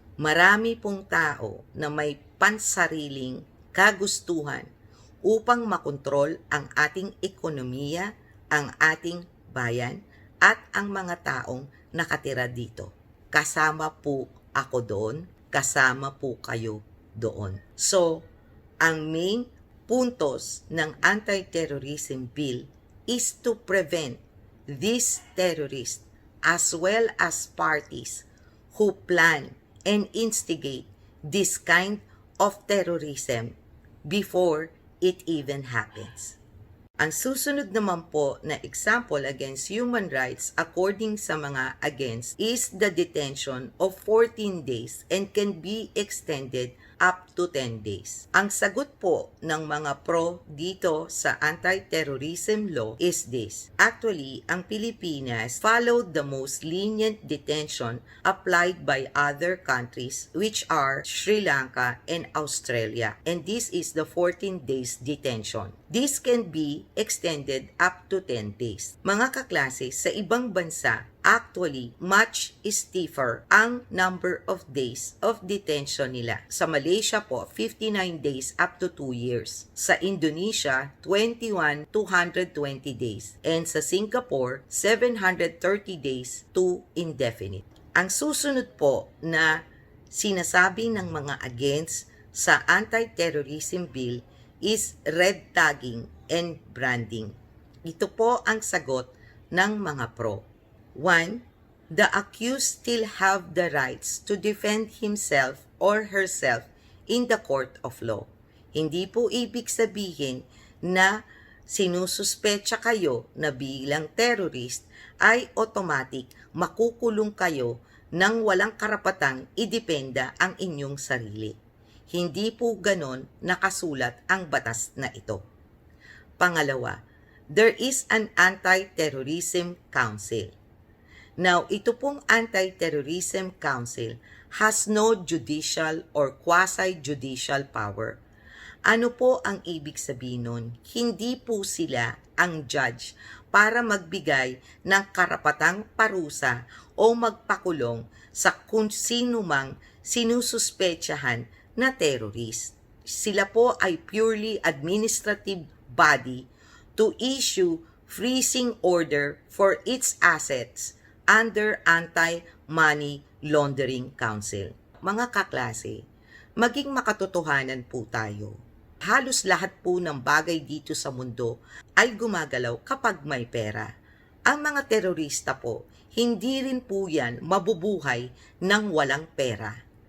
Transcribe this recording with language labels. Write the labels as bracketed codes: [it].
[tl] Marami pong tao na may pansariling kagustuhan upang makontrol ang ating ekonomiya, ang ating bayan, at ang mga taong nakatira dito. Kasama po ako doon, kasama po kayo doon. [en] So, [tl] ang main puntos ng [en] anti-terrorism bill is to prevent these terrorists as well as parties who plan and instigate this kind of terrorism before it even happens. [tl] Ang susunod naman po na [en] example against human rights according [tl] sa mga [en] against is the detention of 14 days and can be extended up to 10 days. [tl] Ang sagot po ng mga pro dito sa anti-terrorism law [en] is this. Actually, ang Pilipinas followed the most lenient detention applied by other countries which are Sri Lanka and Australia. And this is the 14 days detention. This can be extended up to 10 days. [tl] Mga kaklase, sa ibang bansa, [en] actually, much stiffer ang number of days of detention nila. [tl] Sa Malaysia po, 59 days up to 2 years. Sa Indonesia, 21 to 120 days. [en] And sa Singapore, 730 days to indefinite. [tl] Ang susunod po na sinasabi ng mga against sa anti-terrorism bill is [en] red tagging and branding. [tl] Ito po ang sagot ng mga pro. 1. [en] The accused still have the rights to defend himself or herself in the court of law. [tl] Hindi po ibig sabihin na sinususpecha kayo na bilang terrorist ay automatic makukulong kayo nang walang karapatang idependa ang inyong sarili. Hindi po ganon nakasulat ang batas na ito. [en] Pangalawa, there is an anti-terrorism council. Now, [tl] ito pong [en] anti-terrorism council has no judicial or quasi-judicial power. [tl] Ano po ang ibig sabihin nun? Hindi po sila ang judge para magbigay ng karapatang parusa o magpakulong sa kung sino mang sinususpetsahan na terrorist. Sila po ay [en] purely administrative body to issue freezing order for its assets under Anti-Money Laundering Council. [tl] Mga kaklase, maging makatotohanan po tayo. Halos lahat po ng bagay dito sa mundo ay gumagalaw kapag may pera. Ang mga terorista po, hindi rin po yan mabubuhay ng walang pera.